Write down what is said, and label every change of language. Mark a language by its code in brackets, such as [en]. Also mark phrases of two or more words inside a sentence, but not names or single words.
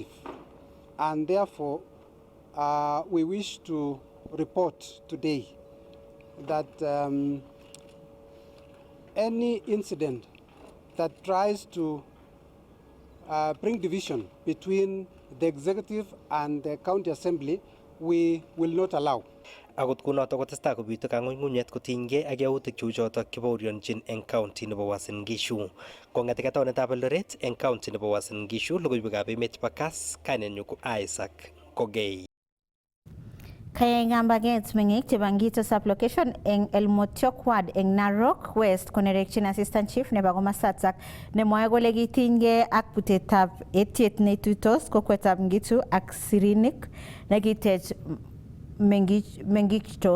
[en] And therefore, we wish to report today that any incident that tries to bring division between the executive and the County Assembly, we will not allow. [kln] Akot kunotok kotestai kobitu kang'unyng'unyet kotinygei ak yautik cheu chotok kibaorionjin eng county nebo Uasin Gishu. Kong'eteke taunetab Eldoret eng county nebo Uasin Gishu, logoiwekab emet chebo Kass, kainenyu ko Isaac Kogei. Kaya ngambaget meng'ik chebo Ngito sublocation eng Elmotiok Ward eng Narok West konerekyin [en] Assistant Chief [kln] nebo komasatak nemwoe kole kitinygei ak butetab etiet neituitos kokwetab Ngitu ak Sirinik nekitech meng'ikcho.